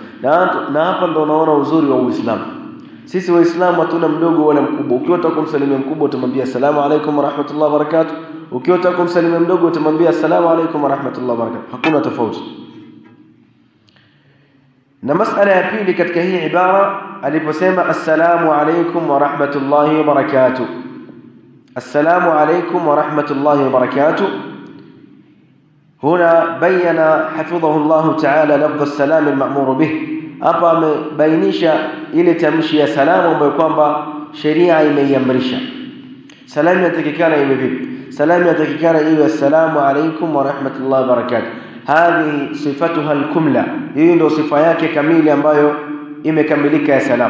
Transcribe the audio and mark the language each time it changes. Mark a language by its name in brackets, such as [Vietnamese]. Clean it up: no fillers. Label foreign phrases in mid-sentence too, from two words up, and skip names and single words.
[Swahili] Na hapa ndo unaona uzuri wa Uislamu. Sisi Waislamu hatuna mdogo wala mkubwa. Ukiwa utakumsalimia mkubwa utamwambia [Arabic] السلام عليكم ورحمة الله وبركاته. [Swahili] Ukiwa utakumsalimia mdogo utamwambia [Arabic] السلام عليكم ورحمة الله وبركاته. [Swahili] Hakuna tofauti. Na masala ya pili katika hii ibara aliposema [Arabic] السلام عليكم ورحمة الله وبركاته، السلام عليكم ورحمة الله وبركاته, هنا بين حفظه الله تعالى لفظ السلام المأمور به. [Swahili] Hapa amebainisha ile tamshi ya salamu ambayo kwamba sheria imeiamrisha. Salamu yatakikana iwe vipi? Salamu yatakikana iwe [Arabic] السلام عليكم ورحمة الله وبركاته. هذه صفتها الكاملة, [Swahili] hii ndio sifa yake kamili ambayo imekamilika ya salamu.